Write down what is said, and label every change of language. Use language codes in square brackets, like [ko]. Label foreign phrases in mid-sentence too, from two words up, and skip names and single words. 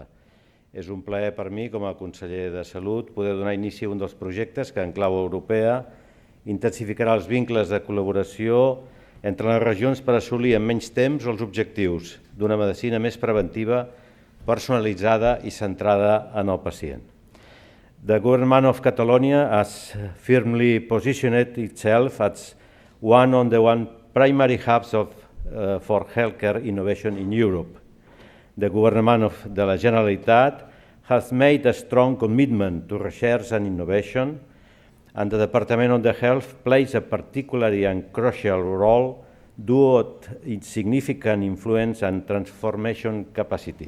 [ca] És un plaer per mi, com a conseller de Salut, poder donar inici a un dels projectes que en clau europea intensificarà els vincles de col·laboració entre les regions per assolir en menys temps els objectius d'una medicina més preventiva, personalitzada i centrada en el pacient. [en] The Government of Catalonia has firmly positioned itself as one of the primary hubs for healthcare innovation in Europe. The Government of the Generalitat has made a strong commitment to research and innovation, and the Department of the Health plays a particularly and crucial role due to its significant influence and transformation capacity.